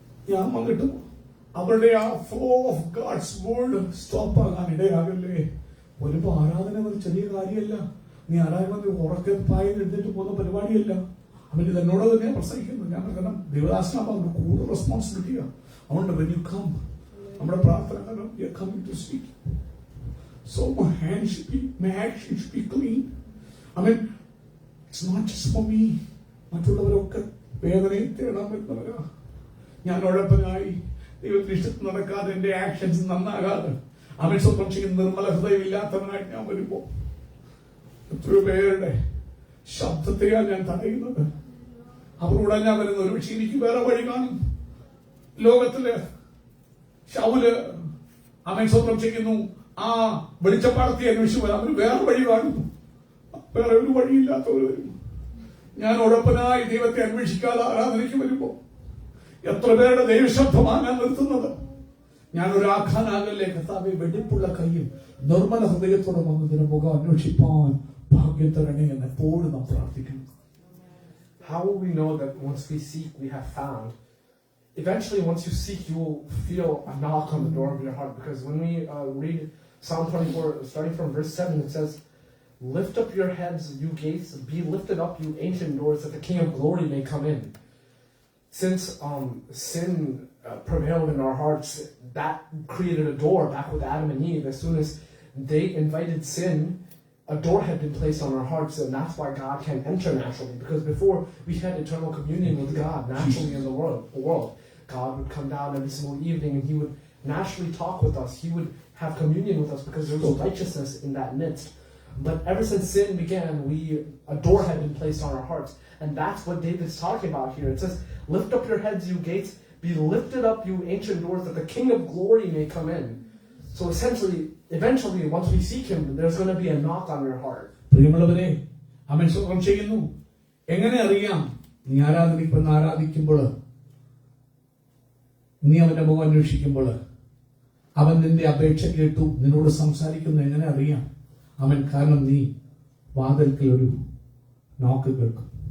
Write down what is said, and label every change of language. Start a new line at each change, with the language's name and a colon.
Malayalam: ഞാൻ വന്നിട്ട് അവരുടെ ആ
English: flow of God's word stop
Malayalam: ആകാൻ ഇടയാകല്ലേ. വരുമ്പോ ആരാധന ഒരു ചെറിയ കാര്യമല്ല. നീ ആരാധന ഉറക്കെ പായിൽ എടുത്തിട്ട് പോകുന്ന പരിപാടിയല്ല. അവന് എന്നോട് തന്നെ പ്രസംഗിക്കുന്നു. ഞാൻ കാരണം ദേവദാസനാകുമ്പോൾ നമുക്ക് കൂടുതൽ റെസ്പോൺസിബിലിറ്റിയാണ്. അതുകൊണ്ട്
English: when you come,
Malayalam: നമ്മുടെ പ്രാർത്ഥന കാരണം
English: we are coming to speak. So my hands should be, my actions should be clean. I mean, it's not just for me.
Malayalam: മറ്റുള്ളവരൊക്കെ വേദനയെ തേടാൻ പറ്റുന്നവരാ. ഞാൻ ഉഴപ്പനായി ദൈവത്തിന് ഇഷ്ടത്തിൽ നടക്കാതെ എന്റെ ആക്ഷൻസ് നന്നാകാതെ അവൻ സ്വന്തം ചെയ്യുന്ന നിർമ്മല ഹൃദയമില്ലാത്തവനായിട്ട് ഞാൻ വരുമ്പോ എത്രയോ പേരുടെ ശബ്ദത്തെയാണ് ഞാൻ തടയുന്നത്. അവരോട് ഞാൻ വരുന്ന ഒരു പക്ഷേ എനിക്ക് വേറെ വഴി കാണും. ലോകത്തില് ശൗല് അവൻ സ്വന്തം ചെയ്യുന്നു, ആ വെളിച്ചപ്പാടത്തെ അന്വേഷിച്ചു അവന് വേറെ വഴി കാണുന്നു. വേറെ ഒരു വഴിയില്ലാത്തവർ വരും. ഞാൻ ഉഴപ്പനായി ദൈവത്തെ അന്വേഷിക്കാതെ ആരാധനയ്ക്ക് വരുമ്പോ എത്ര പേരുടെ ദൈവശബ്ദമാണ് ഞാൻ നിർത്തുന്നത്. ഞാൻ ഒരു ആഖാനാകല്ലേ കർത്താവെ, വെടിപ്പുള്ള കയ്യിൽ നിർമ്മല ഹൃദയത്തോടെ വന്നതിന് മുഖം അന്വേഷിപ്പാൻ ഭാഗ്യം തരണേ എന്ന് എപ്പോഴും നാം പ്രാർത്ഥിക്കണം.
English: How will we know that once we seek, we have found? Eventually, once you seek, you will feel a knock on the door of your heart. Because when we read Psalm 24, starting from verse 7, it says, "Lift up your heads, you gates, be lifted up, you ancient doors, that the King of glory may come in." Since sin prevailed in our hearts, that created a door back with Adam and Eve. As soon as they invited sin, a door had been placed on our hearts, and that's why God can enter naturally. Because before, we had eternal communion with God naturally in the world. God would come down every single evening, and He would naturally talk with us. He would have communion with us because there was righteousness in that midst. But ever since sin began, a door had been placed on our hearts. And that's what David's talking about here. It says, "Lift up your heads, you gates. Be lifted up, you ancient doors, that the King of glory may come in." So essentially, eventually, once we seek Him, there's going to be a knock on your heart.
Malayalam: പ്രിയമുള്ളവരെ, അവൻ സ്വന്തം ചെയ്യുന്നു. എങ്ങനെ അറിയാം? നീ ആരാധിക്കുമ്പോൾ, നീ അവന്റെ മുഖം അന്വേഷിക്കുമ്പോൾ, അവൻ നിന്റെ അപേക്ഷ കേട്ടു നിന്നോട് സംസാരിക്കുന്നു. എങ്ങനെ അറിയാം? അവൻ കാരണം നീ വാതിൽക്കൽ ഒരു നോക്ക് കേൾക്കും.